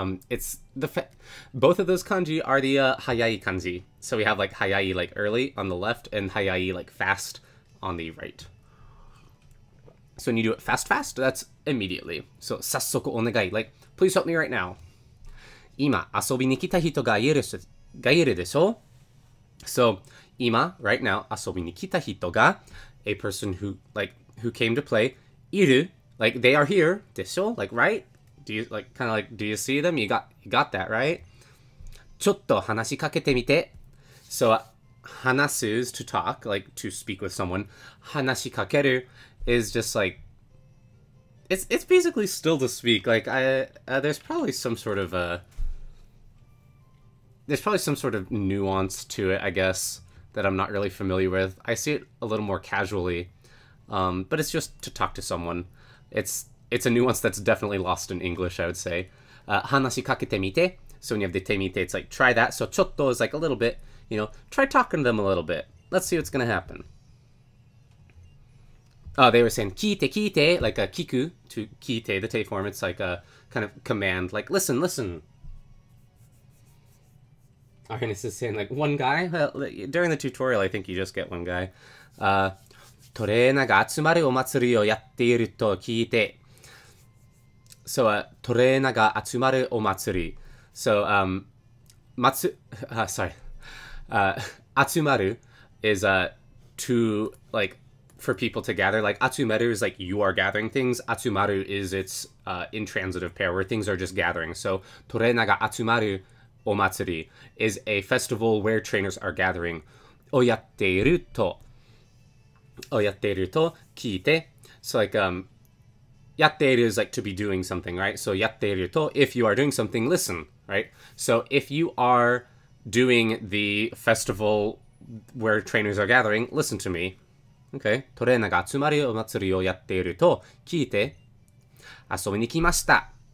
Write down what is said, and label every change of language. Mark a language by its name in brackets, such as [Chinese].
[English] It's both of those kanji are the hayai kanji. So we have like hayai like early on the left and hayai like fast on the right. So when you do it fast, that's immediately. So [Japanese] 早速お願い, [English] like please help me right now. [Japanese] 今遊びに来た人がいるでしょ? [English] So 今 right now [Japanese] 遊びに来た人が [English] a person who came to play いる like they are here でしょ? Like right? Do you like kind of like do you see them? You got that, right? [Japanese] ちょっと話しかけてみて. [English] So 話す is to talk, like to speak with someone. 話しかける is just like it's basically still to speak. Like there's probably some sort of nuance to it, I guess, that I'm not really familiar with. I see it a little more casually, but it's just to talk to someone. It's a nuance that's definitely lost in English, I would say. [Japanese] 話しかけてみて. [English] So when you have the てみて, it's like, try that. So ちょっと is like a little bit, you know, try talking to them a little bit. Let's see what's going to happen. Oh, they were saying [Japanese] 聞いて聞いて, [English] like a 聞く, to 聞いて, the te form. It's like a kind of command, like listen. Arnis is saying like one guy. Well, during the tutorial, I think you just get one guy. [Japanese] トレーナーが集まるお祭りをやっていると聞いて. [English] So, トレーナーが集まるお祭り. So, 集まる is to like for people to gather. Like 集まる is like you are gathering things. 集まる is its intransitive pair where things are just gathering. So, [Japanese] トレーナーが集まるお祭り [English] is a festival where trainers are gathering. [Japanese] をやっていると聞いて. [English] So like やっている is like to be doing something, right? So やっていると if you are doing something, listen, right? So if you are doing the festival where trainers are gathering, listen to me. Okay. [Japanese] トレーナーが集まるお祭りをやっていると聞いて遊びに来ました.